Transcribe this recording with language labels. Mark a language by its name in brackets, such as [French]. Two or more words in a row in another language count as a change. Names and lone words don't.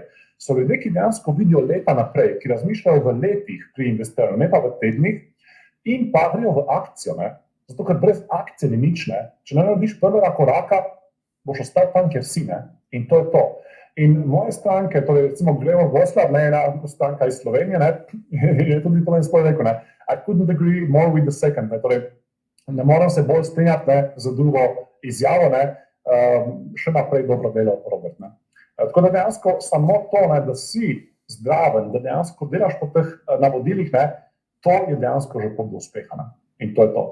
[Slovenian] So ljudje, ki dejansko vidijo leta naprej, ki razmišljajo v letih pri investiranju, ne pa v tednih, in pa grejo v akcijo, zato ker brez akcije ni nič, Če ne narediš prvega koraka, boš ostal tam, kjer si, in to je to. In moje stranke, torej recimo Gregor Voslav, ena stranka iz Slovenije, je tudi to sploh rekel, [English] I couldn't agree more with the second, [Slovenian] torej ne moram se bolj strinjati z drugo izjavo, še naprej dobro delo, Robert. Tako da dejansko samo to, da si zdraven, da dejansko delaš po teh navodilih, to je dejansko že pot do uspeha. In to je to.